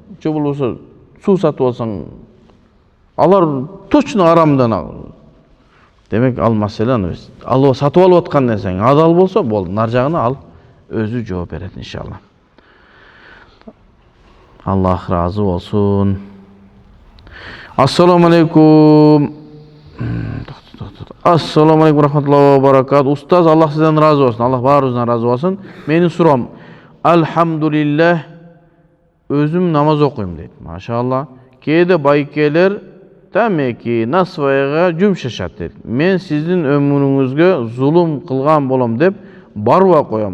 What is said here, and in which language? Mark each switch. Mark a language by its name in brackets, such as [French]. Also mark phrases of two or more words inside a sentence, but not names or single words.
[Kyrgyz] Же болбосо суу сатып алсаң, алар точно арамдан ал. Демек, ал маселе биз сатып алып аткан нерсең адал болсо, болду. Нар жагына ал өзү жооп берет иншалла. Аллах разы болсун. [Arabic] السلام عليكم. السلام عليكم ورحمة الله وبركاته. [Kyrgyz] Устаз, Аллах сизден разы болсун. Аллах баарыбыздан разы болсун. Менин суроом, Алхамдулиллах, өзүм намаз окуйм дейт. Машалла. Кээде байкелер тамеки насвайга жумшашат дейт. Мен сиздин өмүрүңүзгө зулум кылган болом деп барбай коем.